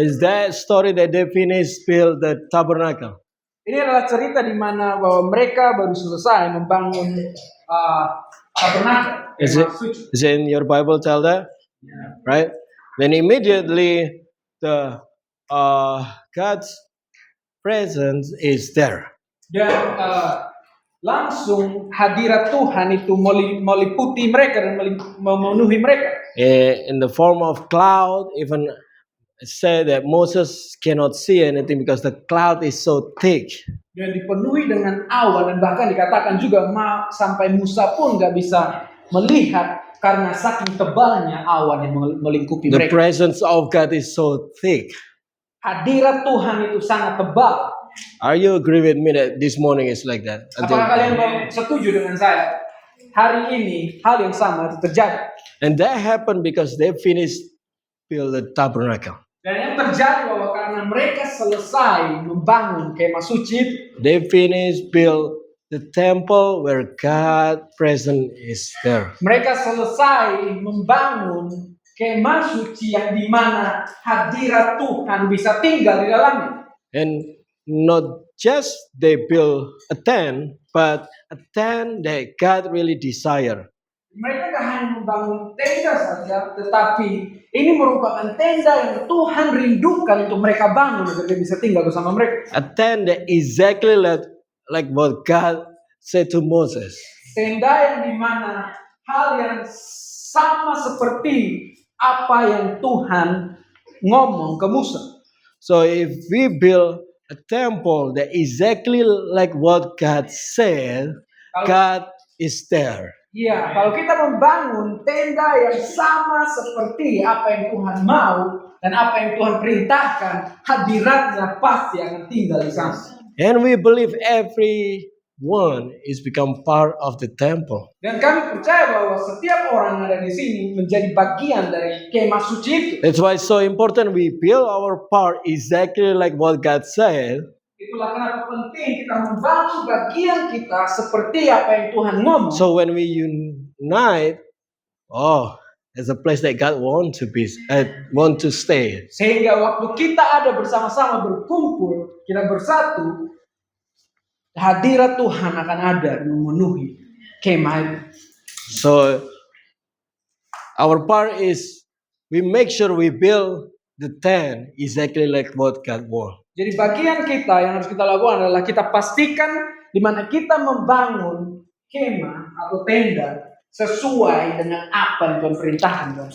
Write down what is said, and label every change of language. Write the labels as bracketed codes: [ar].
[en] Is that story that they finished build the tabernacle? [id] Ini adalah cerita di mana bahwa mereka baru selesai membangun tabernakel. [en] Is it in your Bible tell that? Yeah. Right? Then immediately the God's presence is there. [id] Dan langsung hadirat Tuhan itu meliputi mereka dan memenuhi mereka. [en] In the form of cloud, even say that Moses cannot see anything because the cloud is so thick. [id] Dan dipenuhi dengan awan, dan bahkan dikatakan juga sampai Musa pun nggak bisa melihat karena saking tebalnya awan yang melingkupi [en] The [id] mereka. [en] presence of God is so thick. [id] Hadirat Tuhan itu sangat tebal. [en] Are you agree with me that this morning is like that? [id] Apakah kalian setuju dengan saya? Hari ini hal yang sama itu terjadi. [en] And that happened because they finished build the tabernacle. [id] Dan yang terjadi bahwa karena mereka selesai membangun kemah suci, [en] they finished build the temple where God present is there. [id] Mereka selesai membangun kemah suci yang di mana hadirat Tuhan bisa tinggal di dalamnya. [en] And not just they build a tent, but a tent that God really desire. [id] Mereka tidak hanya membangun tenda saja, tetapi ini merupakan tenda yang Tuhan rindukan untuk mereka bangun agar dia bisa tinggal bersama mereka. [en] A tent that exactly like what God said to Moses. [id] Tenda yang dimana hal yang sama seperti apa yang Tuhan ngomong ke Musa. [en] So if we build a temple that exactly like what God said, God is there. [id] Iya, kalau kita membangun tenda yang sama seperti apa yang Tuhan mau dan apa yang Tuhan perintahkan, hadiratnya pasti akan tinggal di sana. [en] And we believe everyone is become part of the temple. [id] Dan kami percaya bahwa setiap orang yang ada di sini menjadi bagian dari kemah suci itu. [en] That's why it's so important we build our part exactly like what God said. [id] Itulah kenapa penting kita membantu bagian kita seperti apa yang Tuhan ngomong. [en] So when we unite, there's a place that God want to stay. [id] Sehingga waktu kita ada bersama-sama berkumpul, kita bersatu, hadirat Tuhan akan ada memenuhi kemah itu. [en] So our part is we make sure we build the tent exactly like what God wants. [id] Jadi bagian kita yang harus kita lakukan adalah kita pastikan di mana kita membangun kemah atau tenda sesuai dengan apa yang Tuhan perintahkan.